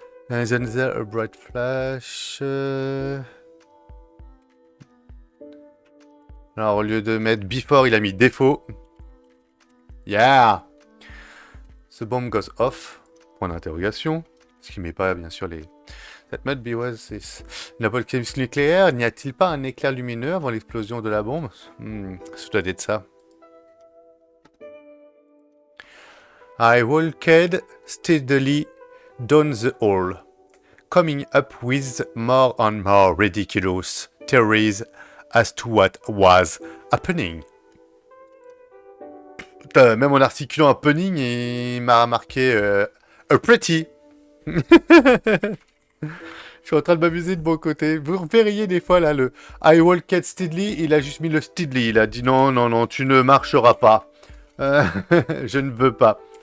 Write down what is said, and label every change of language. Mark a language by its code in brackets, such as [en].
[en] Isn't there a bright flash? [fr] Alors au lieu de mettre before, il a mis défaut. Yeah! [en] The bomb goes off. [fr] Point d'interrogation. Ce qui met pas bien sûr les... [en] That must be what this. [fr] L'apocalypse nucléaire, n'y a-t-il pas un éclair lumineux avant l'explosion de la bombe? Ça doit être ça. [en] I walked steadily down the hall, coming up with more and more ridiculous theories as to what was happening. [fr] Putain, même en articulant happening, il m'a marqué [en] a pretty. [fr] Je suis en train de m'amuser de mon côté. Vous verriez des fois là le [en] I walked steadily, [fr] il a juste mis le steadily. Il a dit non, non, non, tu ne marcheras pas. Je ne veux pas.